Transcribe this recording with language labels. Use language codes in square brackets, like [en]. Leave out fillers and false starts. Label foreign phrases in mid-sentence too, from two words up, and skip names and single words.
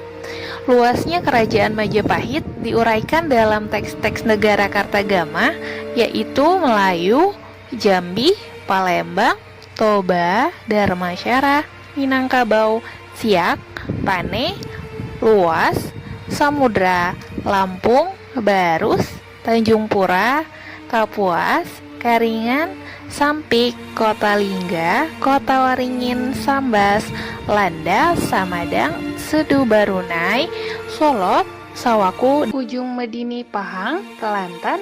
[id] Luasnya kerajaan Majapahit diuraikan dalam teks-teks negara Kartagama, yaitu Melayu, Jambi, Palembang, Toba, Dharmasara, Minangkabau, Siak, Pane, Luas, Samudra, Lampung, Barus, Tanjung Pura, Kapuas, Karingan, Sampik, Kota Lingga, Kota Waringin, Sambas, Landa, Samadang, Sedu Barunai, Solok, Sawaku, Ujung Medini, Pahang, Kelantan,